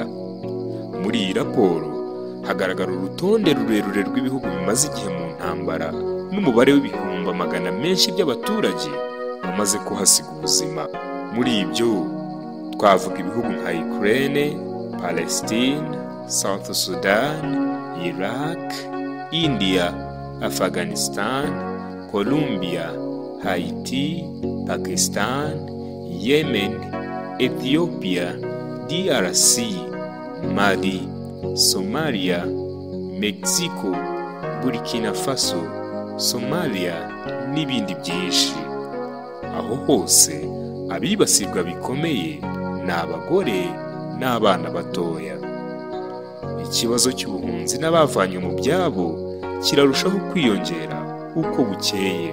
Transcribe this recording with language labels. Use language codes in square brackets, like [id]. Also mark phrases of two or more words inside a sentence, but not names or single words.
[rw] Muri iyi raporo hagaragara urutonde rurerure rw'ibihugu bimaze igihe mu ntambara n'umubare w'ibihumbi magana menshi by'abaturage bamaze kuhasiga ubuzima. Muri ibyo twavuga ibihugu nka Ukraine, Palestine, South Sudan, Iraq, India, Afghanistan, Colombia, Haiti, Pakistan, Yemen, Ethiopia, DRC, Mali, Somalia, Mexico, Burkina Faso, Somalia n'ibindi byinshi. Aho hose abibasirwa bikomeye ni abagore n'abana batoya. Ikibazo cy'ubuhunzi n'abavanywe mu byabo kirarushaho kwiyongera uko bukeye.